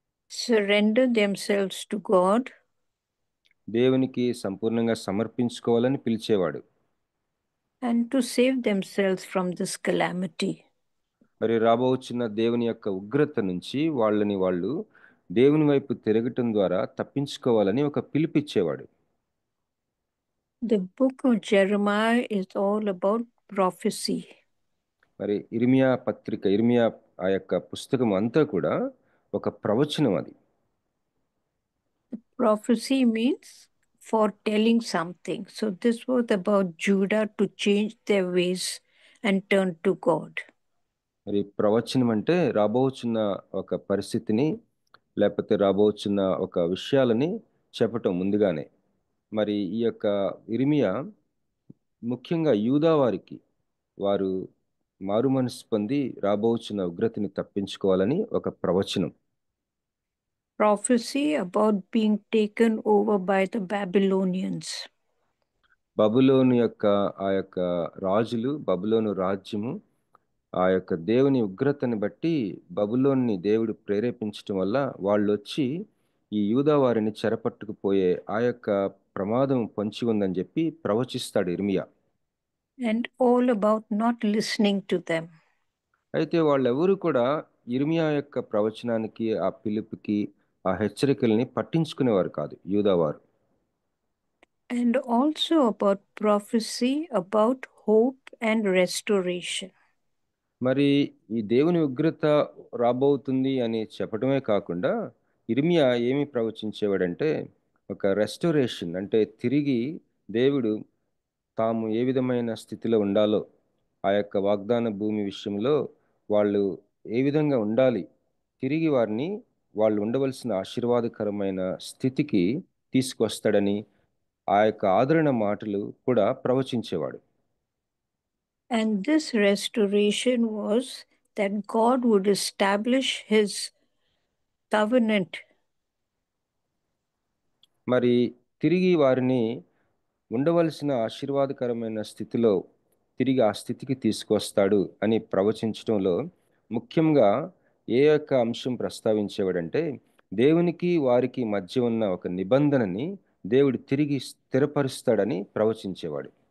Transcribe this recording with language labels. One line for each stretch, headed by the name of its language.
English: Surrender themselves to God.
Telugu: దేవునికి సంపూర్ణంగా సమర్పించుకోవాలని పిలిచేవాడు.
English: And to save themselves from this calamity.
Telugu: మరి రాబోచున్న దేవుని యొక్క ఉగ్రత నుంచి వాళ్ళు దేవుని వైపు తిరగటం ద్వారా తప్పించుకోవాలని ఒక పిలిపిచ్చేవాడు.
English: The book of Jeremiah is all about prophecy.
Telugu: మరి ఇర్మియా ఆ యొక్క పుస్తకం అంతా కూడా ఒక ప్రవచనం. అది
English: Prophecy means foretelling something. So this was about Judah to change their ways and turn to God.
Telugu: మరి ప్రవచనం అంటే రాబోచున్న ఒక పరిస్థితిని లేకపోతే రాబోచున్న ఒక విషయాలని చెప్పటం ముందుగానే. మరి ఈ యొక్క ఇర్మియా ముఖ్యంగా యూదా వారు మారు మనసు పొంది రాబోచున్న ఉగ్రతని తప్పించుకోవాలని ఒక ప్రవచనం.
English: Prophecy about being taken over by the Babylonians.
Telugu: బబులోను యొక్క ఆ యొక్క రాజులు, బబులోను రాజ్యము ఆ యొక్క దేవుని ఉగ్రతని బట్టి బబులోన్ని దేవుడు ప్రేరేపించటం వల్ల వాళ్ళు వచ్చి ఈ యూదా వారిని చెరపట్టుకుపోయే ఆ యొక్క ప్రమాదం పొంచి ఉందని చెప్పి ప్రవచిస్తాడు ఇర్మియా.
English: And all about not listening to them.
Telugu: అయితే వాళ్ళెవరూ కూడా ఇర్మియా యొక్క ప్రవచనానికి, ఆ పిలుపుకి, ఆ హెచ్చరికల్ని పట్టించుకునేవారు కాదు యూదావారు.
English: And also about prophecy about hope and restoration.
Telugu: మరి ఈ దేవుని ఉగ్రత రాబోతుంది అని చెప్పడమే కాకుండా ఇర్మియా ఏమి ప్రవచించేవాడంటే ఒక రెస్టోరేషన్, అంటే తిరిగి దేవుడు తాము ఏ విధమైన స్థితిలో ఉండాలో, ఆ యొక్క వాగ్దాన భూమి విషయంలో వాళ్ళు ఏ విధంగా ఉండాలి, తిరిగి వారిని వాళ్ళు ఉండవలసిన ఆశీర్వాదకరమైన స్థితికి తీసుకొస్తాడని ఆ యొక్క ఆదరణ మాటలు కూడా ప్రవచించేవాడు.
English: And this restoration was that God would establish his covenant.
Telugu: మరి తిరిగి వారిని ఉండవలసిన ఆశీర్వాదకరమైన స్థితిలో తిరిగి ఆ స్థితికి తీసుకొస్తాడు అని ప్రవచించడంలో ముఖ్యంగా ఏ యొక్క అంశం ప్రస్తావించేవాడంటే, దేవునికి వారికి మధ్య ఉన్న ఒక నిబంధనని దేవుడు తిరిగి స్థిరపరుస్తాడని ప్రవచించేవాడు.